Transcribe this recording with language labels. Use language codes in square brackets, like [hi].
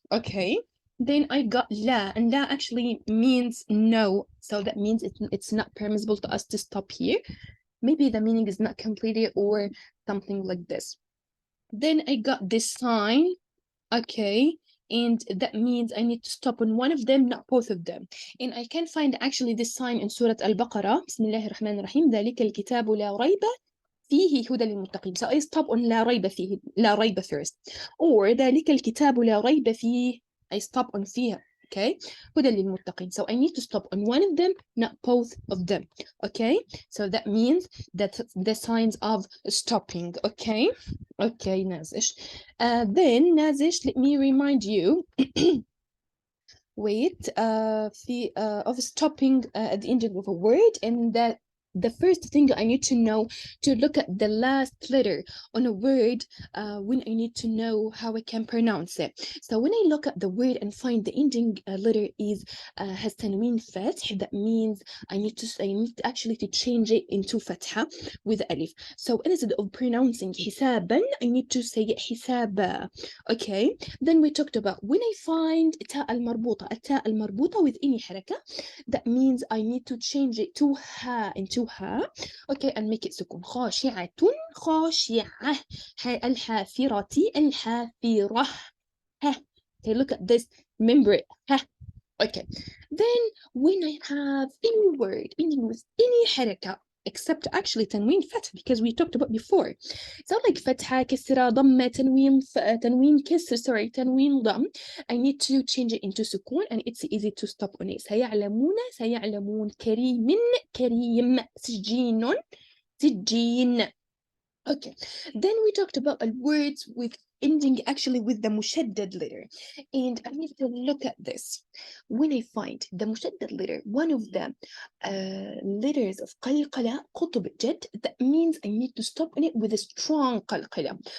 [en] Okay, then I got la, and la actually means no, so that means it's not permissible to us to stop here. Maybe the meaning is not completed or something like this. Then I got this sign, okay, and that means I need to stop on one of them, not both of them. And I can find actually this sign in Surah Al-Baqarah. [ar] بسم الله الرحمن الرحيم. ذلك الكتاب لا ريب فيه هدى للمتقين. [en] So I stop on [ar] لا ريب فيه, لا ريب first. Or ذلك الكتاب لا ريب فيه, [en] I stop on [ar] فيها. Okay, هدى للمتقين. [en] So I need to stop on one of them, not both of them. Okay, so that means that the signs of stopping. Okay, okay, Nazish. Then Nazish, let me remind you. Wait, of stopping at the ending of a word, and that the first thing I need to know to look at the last letter on a word when I need to know how I can pronounce it. So when I look at the word and find the ending letter is has tanween fath, that means I need to actually to change it into fatha with alif. So instead of pronouncing hisaban, I need to say it hisaba. Okay. Then we talked about when I find التاء المربوطة with any حركة, that means I need to change it to ha, into ha, okay, and make it سكون. [ar] خاشعة خاشعة, الحافرة الحافرة. Ha. [en] Okay, look at this, remember it. Ha. Okay, then when I have any word ending with any حركة except actually تنوين فتح, because we talked about before. So like [ar] فتحة, كسرة, ضمة, تنوين كسر, [en] sorry, [ar] تنوين ضم. [en] I need to change it into سكون, and it's easy to stop on it. [ar] سيعلمون, كريم, كريم, سجين, سجين. [en] Okay, then we talked about words with ending actually with the mushaddad letter, and I need to look at this. When I find the mushaddad letter, one of the letters of qalqala, qutb jad, that means I need to stop on it with a strong qalqala.